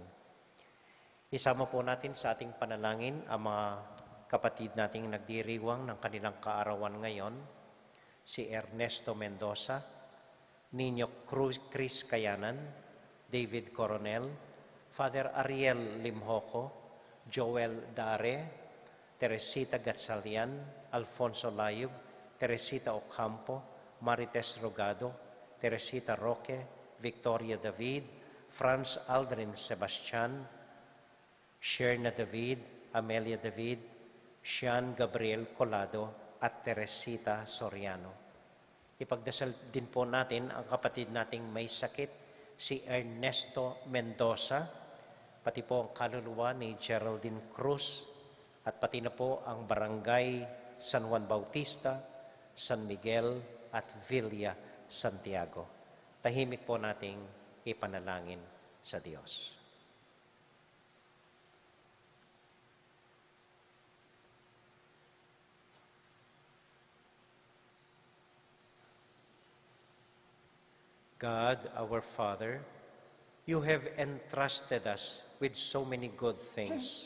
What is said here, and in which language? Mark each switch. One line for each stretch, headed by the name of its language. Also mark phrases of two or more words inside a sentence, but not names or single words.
Filipino: Isama po natin sa ating panalangin ang mga kapatid nating nagdiriwang ng kanilang kaarawan ngayon, si Ernesto Mendoza, Nino Chris Kayanan, David Coronel, Father Ariel Limhoco, Joel Dare, Teresita Gatsalian, Alfonso Layug, Teresita Ocampo, Marites Rogado, Teresita Roque, Victoria David, Franz Aldrin Sebastian, Sherna David, Amelia David, Sean Gabriel Colado, at Teresita Soriano. Ipagdasal din po natin ang kapatid nating may sakit, si Ernesto Mendoza, pati po ang kaluluwa ni Geraldine Cruz, at pati na po ang Barangay San Juan Bautista, San Miguel, at Villa Santiago. Tahimik po nating ipanalangin sa Diyos.
English: God, our Father, you have entrusted us with so many good things.